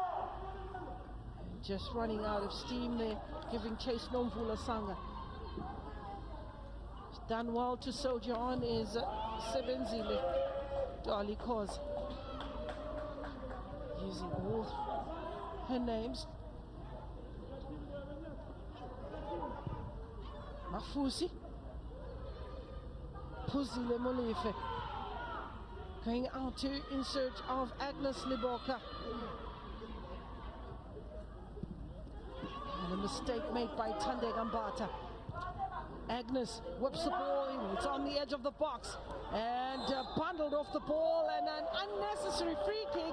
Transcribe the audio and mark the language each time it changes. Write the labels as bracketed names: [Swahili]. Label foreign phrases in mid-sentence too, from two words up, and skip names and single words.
[English] Just running out of steam there, giving chase Nomvula Sanga. Done well to soldier on is Sebenzile Dolly Cause. Using all her names. Mafusi. Puzile Molefe. Going out to in search of Agnes Liboka. And a mistake made by Tande Gambata. Agnes whips the ball in. It's on the edge of the box. And bundled off the ball, and an unnecessary free kick.